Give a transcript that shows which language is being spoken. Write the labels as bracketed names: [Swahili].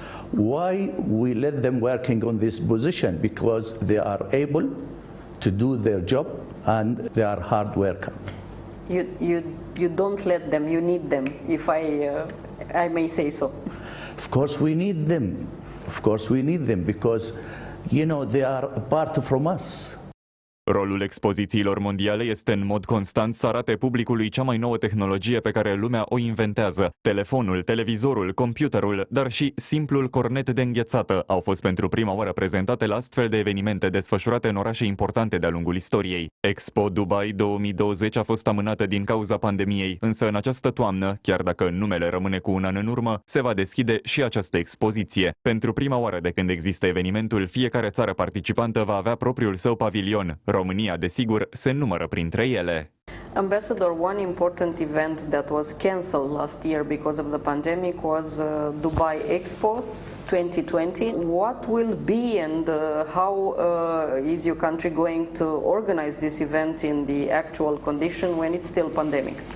[English] Why we let them working on this position? Because they are able to do their job and they are hard workers. You don't let them, you need them, if I may say so. Of course we need them. Of course we need them, because, you know, they are apart from us. [Romanian] Rolul expozițiilor mondiale este în mod constant să arate publicului cea mai nouă tehnologie pe care lumea o inventează. Telefonul, televizorul, computerul, dar și simplul cornet de înghețată au fost pentru prima oară prezentate la astfel de evenimente desfășurate în orașe importante de-a lungul istoriei. Expo Dubai 2020 a fost amânată din cauza pandemiei, însă în această toamnă, chiar dacă numele rămâne cu un an în urmă, se va deschide și această expoziție. Pentru prima oară de când există evenimentul, fiecare țară participantă va avea propriul său pavilion. România, desigur, se numără printre ele. [English] Ambassador, one important event that was cancelled last year because of the pandemic was Dubai Expo 2020. What will be and how is your country going to organize this event in the actual condition when it's still pandemic?